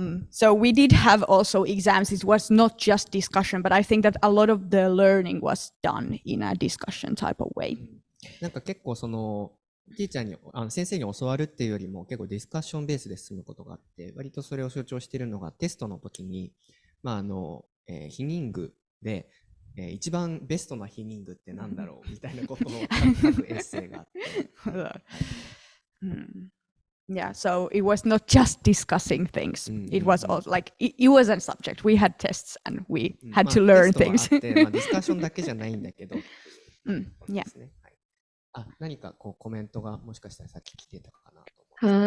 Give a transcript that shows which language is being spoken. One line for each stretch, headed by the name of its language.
English: So we did have also exams. It was not just discussion, but I think that a lot of the learning was done in a discussion type of way.
Japanese: なんか結構そのティーチャーに先生に教わるっていうよりも結構ディスカッションベースで進むことがあって、割とそれを象徴しているのがテストの時に、避妊具で、一番ベストな避妊具ってなんだろうみたいなことを書くエッセイがあって。
English: Yeah, so it was not just discussing things. It was also like it was a subject. We had tests and we had to learn things.
Japanese: ディスカッションだけじゃないんだけど。
English: Yeah.
Japanese: 何かこうコメントがもしかしたらさっき来てたかなと思う。